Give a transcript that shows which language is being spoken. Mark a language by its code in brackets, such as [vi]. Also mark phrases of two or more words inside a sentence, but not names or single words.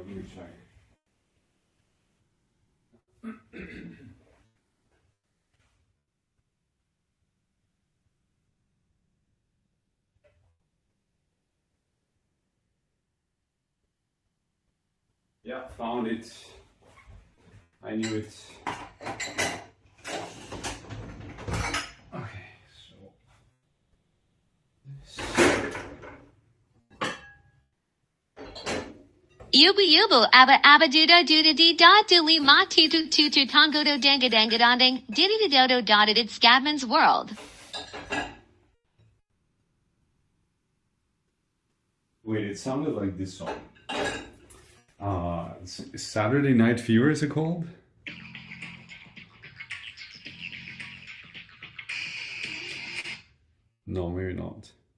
[en] Let me check. Yeah, found it. I knew it. Okay, so this. Yubu yubu abba abba duda duda dee da dooli ma tutu tutu tongo do danga danga donding diddy dodo dotted it's Scabman's world. Wait, it sounded like this song. Saturday Night Fever, is it called? No, maybe not.